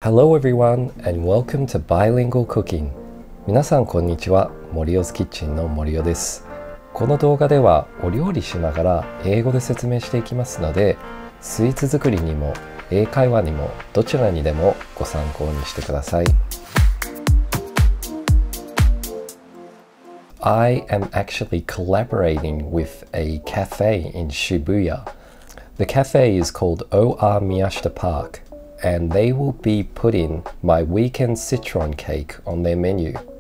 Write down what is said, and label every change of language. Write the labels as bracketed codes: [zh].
[en] Hello everyone and welcome to Bilingual Cooking. [ja] 皆さんこんにちは。森尾キッチンの森尾です。この動画ではお料理しながら英語で説明していきますので、スイーツ作りにも英会話にもどちらにでもご参考にしてください。 [en] I am actually collaborating with a cafe in Shibuya. The cafe is called OR Miyashita Park, and they will be putting my Weekend Citron cake on their menu.